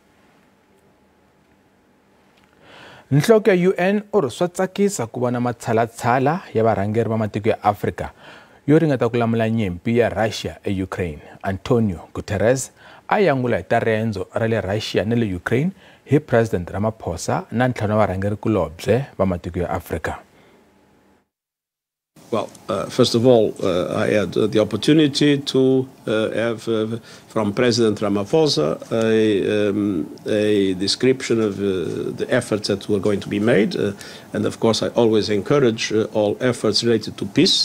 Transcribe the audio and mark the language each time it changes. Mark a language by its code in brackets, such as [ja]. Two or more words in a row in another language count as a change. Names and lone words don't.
[ts] Nhloko ya UN u ri swa tsakisa ku vona matshalatshala ya varhangeri va matiko ya Afrika yo ringeta ku lamula nyimpi ya Russia eUkraine. Antonio Guterres a yangula hi ta rendzo ra le Russia ni le Ukraine hi President Ramaphosa na ntlhanu wa varhangerikulobye va matiko ya Afrika. [en] Well, first of all, I had the opportunity to have from President Ramaphosa a description of the efforts that were going to be made. And of course, I always encourage all efforts related to peace.